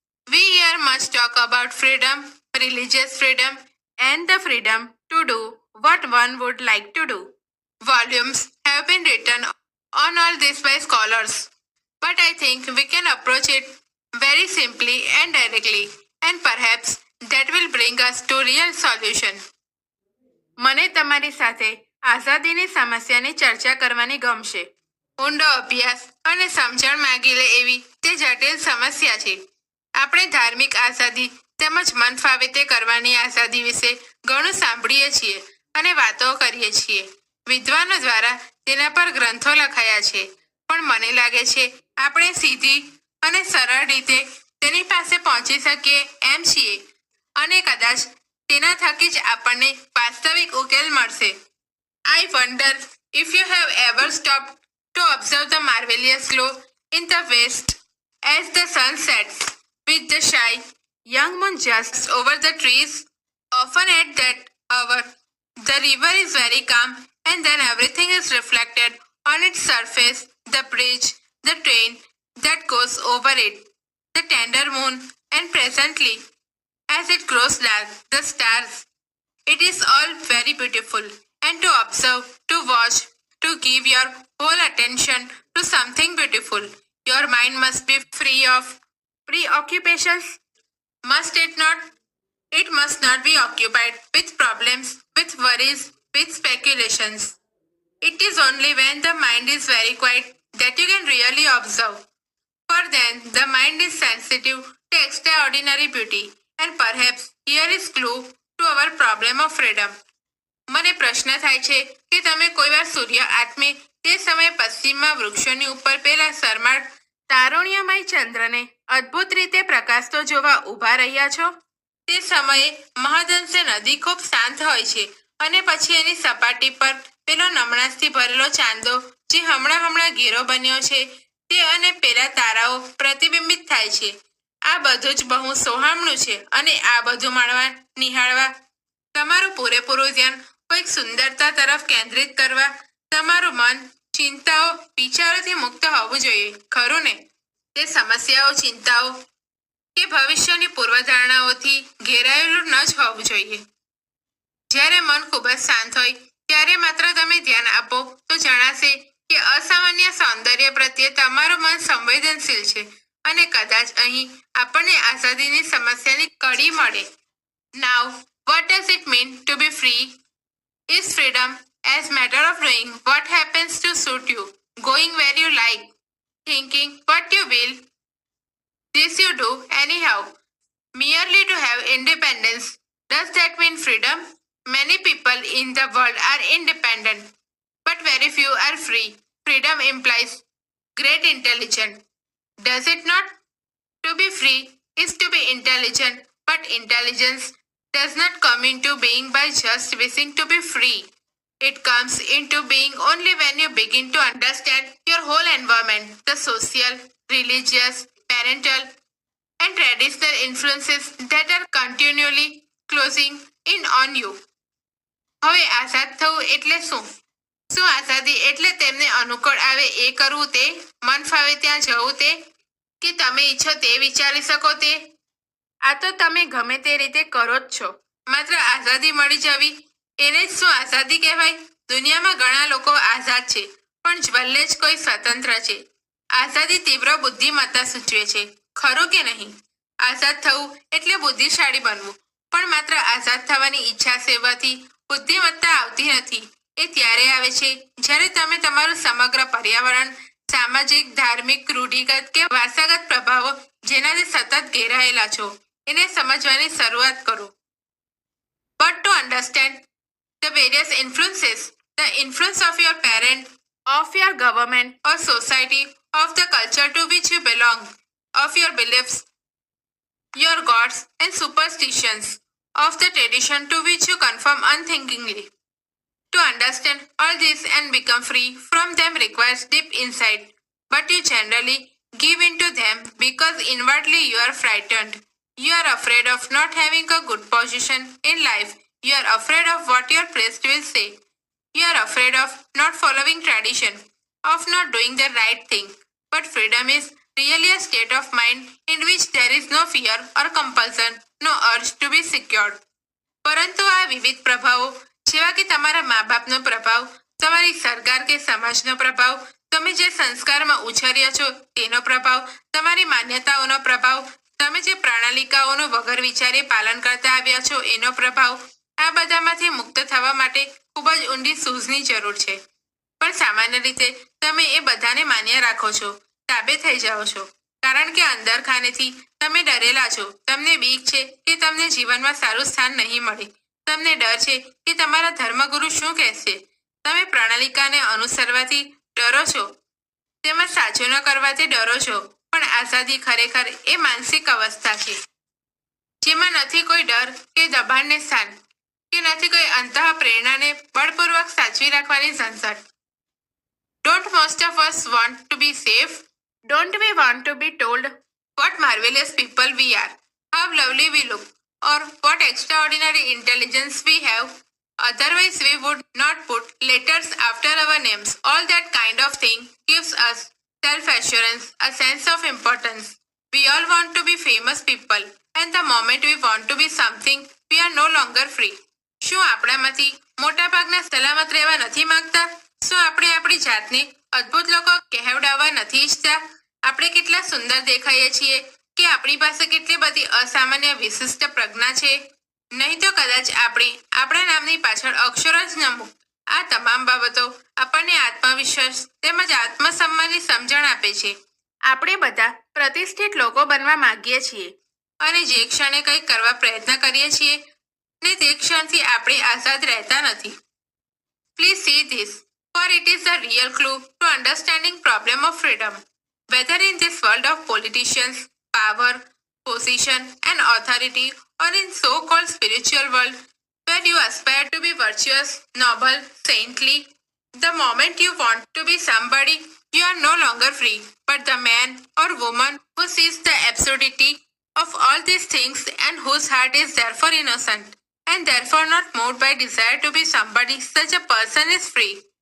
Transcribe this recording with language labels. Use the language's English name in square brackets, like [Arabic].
[English] We hear much talk about freedom, religious freedom, and the freedom to do what one would like to do. Volumes have been written on all this by scholars, but I think we can approach it very simply and directly, and perhaps that will bring us to real solution. [Gujarati] મને તમારી સાથે આઝાદીની સમસ્યાની ચર્ચા કરવાની ગમશે. ઊંડો અભ્યાસ અને સમજણ માંગી લે એવી તે જટિલ સમસ્યા છે. આપણે ધાર્મિક આઝાદી તેમજ મન ફાવે તે કરવાની આઝાદી વિશે ઘણું સાંભળીએ છીએ અને વાતો કરીએ છીએ. વિદ્વાનો દ્વારા તેના પર ગ્રંથો લખાયા છે, પણ મને લાગે છે આપણે સીધી અને સરળ રીતે તેની પાસે પહોંચી શકીએ એમ છીએ, અને કદાચ તેના થકી જ આપણને વાસ્તવિક ઉકેલ મળશે. [English] I wonder if you have ever stopped to observe the marvelous glow in the west as the sun sets with the shy young moon just over the trees. Often at that hour, the river is very calm and then everything is reflected on its surface, the bridge, the train that goes over it, the tender moon, and presently, as it grows dark, the stars. It is all very beautiful, and to observe, to watch, to give your whole attention to something beautiful, your mind must be free of preoccupations, must it not? It must not be occupied with problems, with worries, with speculations. It is only when the mind is very quiet that you can really observe. For then the mind is sensitive to extraordinary beauty, and perhaps here is clue to our problem of freedom. [Gujarati] મને પ્રશ્ન થાય છે કે તમે કોઈ વાર સૂર્ય આત્મે તે સમયે પશ્ચિમમાં વૃક્ષોની ઉપર પેલા શરમાળ તારુણ્યમય ચંદ્રને અદ્ભુત રીતે પ્રકાશતો જોવા ઊભા રહ્યા છો? તે સમયે મહદંશે નદી ખૂબ શાંત હોય છે, અને પછી એની સપાટી પર પેલો નમણાશથી ભરેલો ચાંદો જે હમણાં ઘેરો બન્યો છે તે અને પેલા તારાઓ પ્રતિબિંબિત થાય છે. આ બધું જ બહુ સોહામણું છે, અને આ બધું માણવા નિહાળવા તમારું પૂરેપૂરું ધ્યાન કોઈક સુંદરતા તરફ કેન્દ્રિત કરવા તમારું મન ચિંતાઓ વિચારોથી મુક્ત હોવું જોઈએ, ખરું ને? તે સમસ્યાઓ ચિંતાઓ કે ભવિષ્યની પૂર્વધારણાઓથી ઘેરાયેલું ન જ હોવું જોઈએ. જ્યારે મન ખૂબ જ શાંત હોય ત્યારે માત્ર તમે ધ્યાન આપો તો જણાશે કે અસામાન્ય સૌંદર્ય પ્રત્યે તમારું મન સંવેદનશીલ છે, અને કદાચ અહીં આપણને આઝાદીની સમસ્યાની કડી મળે. [English] Now, what does it mean to be free? Is freedom as matter of doing what happens to suit you, going where you like, thinking what you will? This you do anyhow, merely to have independence. Does that mean freedom? Many people in the world are independent, but very few are free. Freedom implies great intelligence. Does it not? To be free is to be intelligent, but intelligence does not come into being by just wishing to be free. It comes into being only when you begin to understand your whole environment, the social, religious, parental, and traditional influences that are continually closing in on you. [Gujarati] હવે આઝાદ થવું એટલે શું? શું આઝાદી એટલે તેમને અનુકૂળ આવે એ કરવું તે, મન ફાવે ત્યાં જવું તે, કે તમે ઈચ્છો તે વિચારી શકો તે? આ તો તમે ગમે તે રીતે કરો જ છો. માત્ર આઝાદી મળી જવી એને જ શું આઝાદી કહેવાય? દુનિયામાં ઘણા લોકો આઝાદ છે, પણ ભલે જ કોઈ સ્વતંત્ર છે. આઝાદી તીવ્ર બુદ્ધિમત્તા સૂચવે છે, ખરું કે નહીં? આઝાદ થવું એટલે બુદ્ધિશાળી બનવું, પણ માત્ર આઝાદ થવાની ઈચ્છા સેવાથી બુદ્ધિમત્તા આવતી નથી. એ ત્યારે આવે છે જ્યારે તમે તમારું સમગ્ર પર્યાવરણ, સામાજિક, ધાર્મિક, રૂઢિગત કે વારસાગત પ્રભાવો જેનાથી સતત ઘેરાયેલા છો એને સમજવાની શરૂઆત કરો. [English] But to understand the various influences, the influence of your parent, of your government or society, of the culture to which you belong, of your beliefs, your gods and superstitions, of the tradition to which you conform unthinkingly. To understand all this and become free from them requires deep insight, but you generally give in to them because inwardly you are frightened. You are afraid of not having a good position in life. You are afraid of what your priest will say. You are afraid of not following tradition, of not doing the right thing. But freedom is really a state of mind in which there is no fear or compulsion, no urge to be secured. [Gujarati] પરંતુ આ વિવિધ પ્રભાવો જેવા કે તમારા મા બાપનો પ્રભાવ, તમારી સરકાર કે સમાજનો પ્રભાવ, તમે જે સંસ્કારમાં ઉછર્યા છો તેનો પ્રભાવ, તમારી માન્યતાઓનો પ્રભાવ, તમે જે પ્રણાલિકાઓનું વગર વિચારે પાલન કરતા આવ્યા છો એનો પ્રભાવ, આ બધામાંથી મુક્ત થવા માટે ખૂબ જ ઊંડી સૂઝની જરૂર છે. પણ સામાન્ય રીતે તમે એ બધાને માન્ય રાખો છો, તાબે થઈ જાઓ છો, કારણ કે અંદર ખાનેથી તમે ડરેલા છો. તમને બીક છે કે તમને જીવનમાં સારું સ્થાન નહીં મળે. તમને ડર છે કે તમારા ધર્મગુરુ શું કહેશે. તમે પ્રણાલિકાને અનુસરવાથી ડરો છો, તેમાં સાચું ન કરવાથી ડરો છો. પણ આઝાદી ખરેખર એ માનસિક અવસ્થા છે જેમાં નથી કોઈ ડર કે દબાણને સ્થાન, કે નથી કોઈ અંતઃ પ્રેરણાને બળપૂર્વક સાચવી રાખવાની ઝંઝટ. [English] Don't most of us want to be safe? Don't we want to be told what marvelous people we are, how lovely we look, or what extraordinary intelligence we have? Otherwise, we would not put letters after our names. All that kind of thing gives us self-assurance, a sense of importance. We all want to be famous people, and the moment we want to be something, we are no longer free. [Gujarati] શું આપણામાંથી મોટાભાગના સલામત રહેવા નથી માંગતા? શું આપણે આપણી જાતને અદ્ભુત લોકો કહેવડાવવા નથી ઈચ્છતા? આપણે કેટલા સુંદર દેખાઈએ છીએ, કે આપણી પાસે કેટલી બધી અસામાન્ય વિશિષ્ટ પ્રજ્ઞા છે. નહીં તો કદાચ આપણે આપણા નામની પાછળ અક્ષરો જ ન મૂક. આ તમામ બાબતો આપણને આત્મવિશ્વાસ તેમજ આત્મસન્માનની સમજણ આપે છે. આપણે બધા પ્રતિષ્ઠિત લોકો બનવા માંગીએ છીએ, અને જે ક્ષણે કંઈક કરવા પ્રયત્ન કરીએ છીએ ને તે ક્ષણથી આપણે આઝાદ રહેતા નથી. [English] Please see this, for it is the real clue to understanding problem of freedom. Whether in this world of politicians, power, position and authority, or in so-called spiritual world, where you aspire to be virtuous, noble, saintly, the moment you want to be somebody, you are no longer free, but the man or woman who sees the absurdity of all these things and whose heart is therefore innocent, and therefore not moved by desire to be somebody, such a person is free.